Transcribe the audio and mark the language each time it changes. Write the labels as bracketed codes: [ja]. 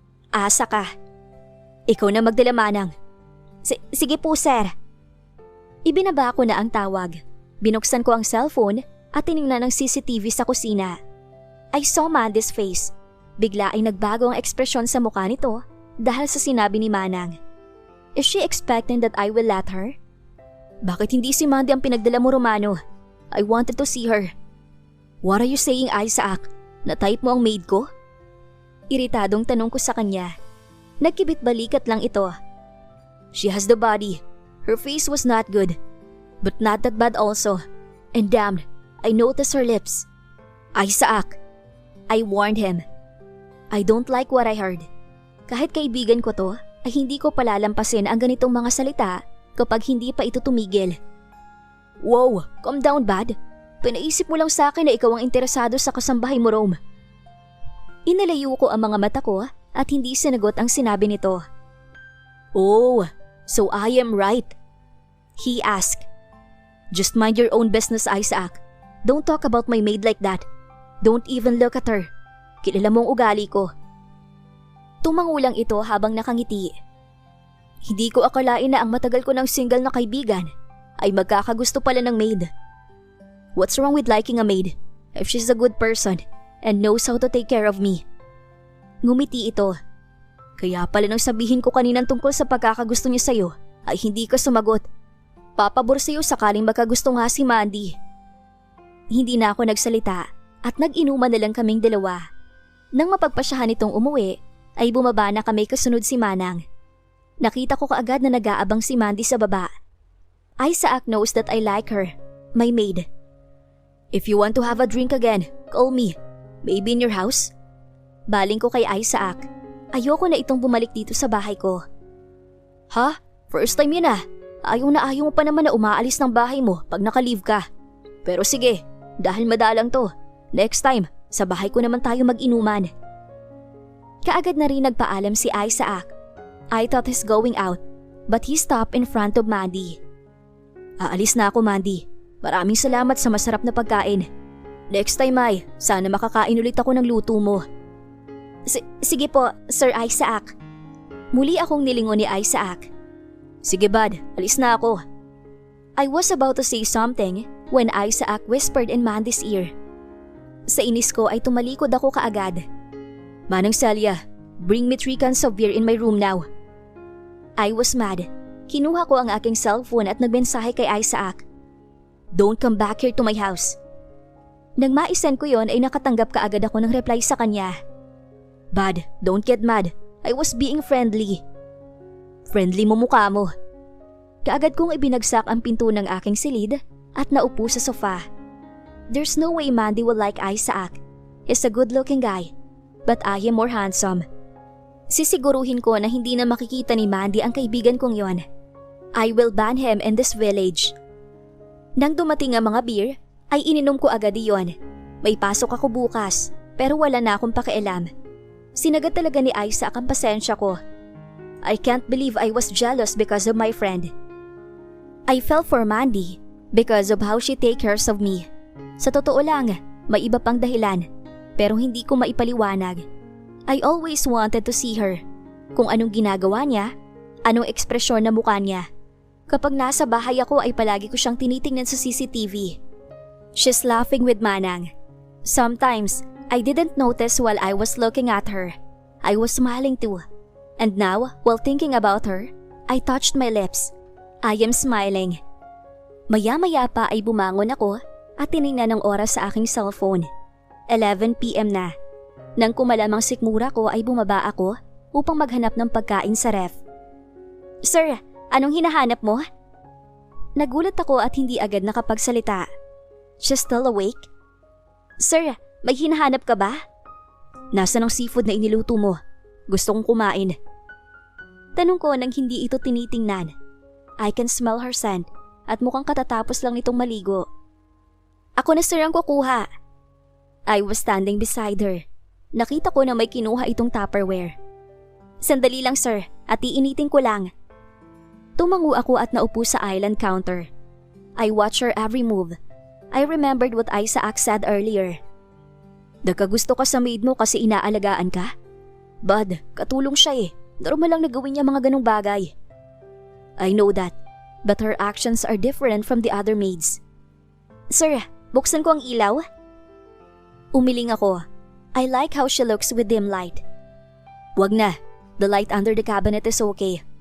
[tl] Asa ka. Ikaw na magdala, Manang. Sige po sir. Ibinaba ko na ang tawag. Binuksan ko ang cellphone at tiningnan ang CCTV sa kusina. [en] I saw Mandy's face. [tl] Bigla ay nagbago ang ekspresyon sa mukha nito dahil sa sinabi ni Manang. [en] Is she expecting that I will let her? [tl] Bakit hindi si Mandy ang pinagdala mo, Romano? [en] I wanted to see her. What are you saying, Isaac? [tl] Na-type mo ang maid ko? Iritadong tanong ko sa kanya. Nagkibit balikat lang ito. [en] She has the body. Her face was not good. But not that bad also. And damn, I noticed her lips. Isaac. I warned him. I don't like what I heard. [tl] Kahit kaibigan ko to, ay hindi ko palalampasin ang ganitong mga salita kapag hindi pa ito tumigil. [en] Wow, calm down, bud. [tl] Pinaisip mo lang sa akin na ikaw ang interesado sa kasambahay mo, Rome. Inalayo ko ang mga mata ko at hindi sinagot ang sinabi nito. [en] Oh, so I am right? He asked. Just mind your own business, Isaac. Don't talk about my maid like that. Don't even look at her. [tl] Kilala mong ugali ko. Tumangulang ito habang nakangiti. Hindi ko akalain na ang matagal ko ng single na kaibigan ay magkakagusto pala ng maid. [en] What's wrong with liking a maid if she's a good person and knows how to take care of me? [tl] Ngumiti ito. Kaya pala nang sabihin ko kaninang tungkol sa pagkakagusto niya sa'yo ay hindi ka sumagot. Papabor sa'yo sakaling magkagusto nga si Mandy. Hindi na ako nagsalita at nag-inuman na lang kaming dalawa. Nang mapagpasyahan itong umuwi, ay bumaba na kami kasunod si Manang. Nakita ko kaagad na nag-aabang si Mandy sa baba. [en] Isaac knows that I like her, my maid. If you want to have a drink again, call me. Maybe in your house? [tl] Baling ko kay Isaac. Ayoko na itong bumalik dito sa bahay ko. Ha? First time yun ah. Ayaw mo pa naman na umaalis ng bahay mo pag naka-leave ka. Pero sige, dahil madalang to, next time, sa bahay ko naman tayo mag-inuman. Kaagad na rin nagpaalam si Isaac. [en] I thought he's going out, but he stopped in front of Mandy. [tl] Aalis na ako, Mandy. Maraming salamat sa masarap na pagkain. Next time ay, sana makakain ulit ako ng luto mo. Sige po, Sir Isaac. Muli akong nilingon ni Isaac. Sige bud, alis na ako. [en] I was about to say something when Isaac whispered in Mandy's ear. [tl] Sa inis ko ay tumalikod ako kaagad. [en] Manang Celia, bring me 3 cans of beer in my room now. I was mad. [tl] Kinuha ko ang aking cellphone at nagmensahe kay Isaac. [en] Don't come back here to my house. [tl] Nang maisend ko yon ay nakatanggap kaagad ako ng reply sa kanya. [en] Bud, don't get mad. I was being friendly. [tl] Friendly mo mukha mo. Kaagad kong ibinagsak ang pinto ng aking silid at naupo sa sofa. [en] There's no way Mandy will like Isaac. He's a good-looking guy, but I am more handsome. [tl] Sisiguruhin ko na hindi na makikita ni Mandy ang kaibigan kong yon. [en] I will ban him in this village. [tl] Nang dumating ang mga beer, ay ininom ko agad iyon. May pasok ako bukas, pero wala na akong pakialam. Sinagad talaga ni Isaac ang pasensya ko. [en] I can't believe I was jealous because of my friend. I fell for Mandy because of how she take cares of me. [tl] Sa totoo lang, may iba pang dahilan pero hindi ko maipaliwanag. [en] I always wanted to see her. [tl] Kung anong ginagawa niya, anong ekspresyon na mukha niya. Kapag nasa bahay ako ay palagi ko siyang tinitingnan sa CCTV. [en] She's laughing with Manang. Sometimes, I didn't notice while I was looking at her. I was smiling too. And now, while thinking about her, I touched my lips. I am smiling. [tl] Maya-maya pa ay bumangon ako at tiningnan ang oras sa aking cellphone. 11 PM na. Nang kumalamang sikmura ko ay bumaba ako upang maghanap ng pagkain sa ref. Sir, anong hinahanap mo? Nagulat ako at hindi agad nakapagsalita. [en] She's still awake? [tl] Sir, may hinahanap ka ba? Nasaan ang seafood na iniluto mo? Gusto kong kumain. Tanong ko nang hindi ito tinitingnan. [en] I can smell her scent [tl] at mukhang katatapos lang nitong maligo. Ako na sir ang kukuha. [en] I was standing beside her. [tl] Nakita ko na may kinuha itong Tupperware. Sandali lang sir, at iinitin ko lang. Tumango ako at naupo sa island counter. [en] I watched her every move. I remembered what Isaac said earlier. [tl] Nagkagusto ka sa maid mo kasi inaalagaan ka? Bud, katulong siya eh. Normal lang na gawin niya mga ganong bagay. [en] I know that, but her actions are different from the other maids. [tl] Sir, buksan ko ang ilaw? Umiling ako. [en] I like how she looks with dim light. [tl] Wag na. [en] The light under the cabinet is okay.